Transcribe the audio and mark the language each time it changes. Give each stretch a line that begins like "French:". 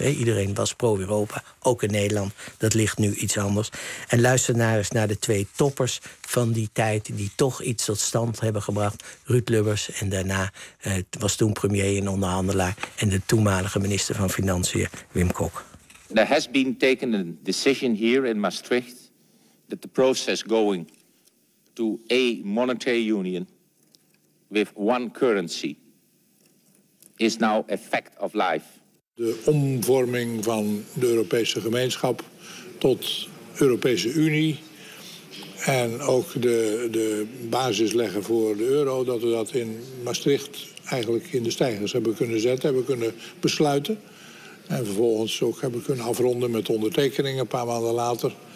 Dutch: Iedereen was pro-Europa, ook in Nederland. Dat ligt nu iets anders. En luister naar eens naar de twee toppers van die tijd die toch iets tot stand hebben gebracht. Ruud Lubbers en daarna was toen premier en onderhandelaar en de toenmalige minister van Financiën, Wim Kok.
English: There has been taken a decision here in Maastricht that the process going to a monetary union with one currency is now a fact of life.
Dutch: De omvorming van de Europese gemeenschap tot Europese Unie en ook de basis leggen voor de euro, dat we dat in Maastricht eigenlijk in de stijgers hebben kunnen zetten, hebben kunnen besluiten en vervolgens ook hebben kunnen afronden met ondertekeningen een paar maanden later.